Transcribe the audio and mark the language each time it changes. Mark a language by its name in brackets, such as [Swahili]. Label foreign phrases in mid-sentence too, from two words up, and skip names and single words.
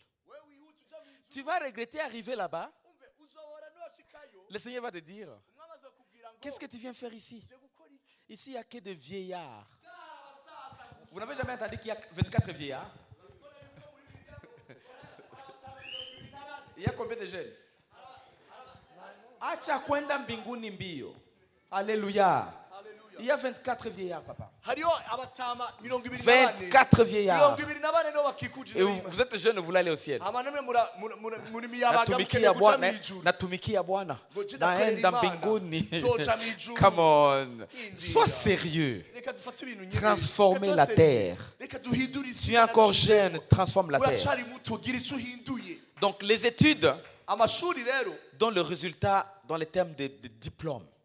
[French] Tu vas regretter arriver là-bas. Le Seigneur va te dire, qu'est-ce que tu viens faire ici? Ici, il n'y a que des vieillards. Vous n'avez jamais entendu qu'il y a 24 vieillards? Il y a combien de jeunes? [Swahili] Acha kwenda mbinguni mbio. [French] Alléluia. Il y a 24 vieillards, papa. 24 vieillards. Et vous êtes jeune, vous voulez aller au ciel. [Swahili] Natumikia Bwana. Naenda mbinguni. [English] Come on. [French] Sois sérieux. Transformez la terre. Tu es encore jeune, transforme la terre. Donc les études dont le résultat dans les termes de diplôme.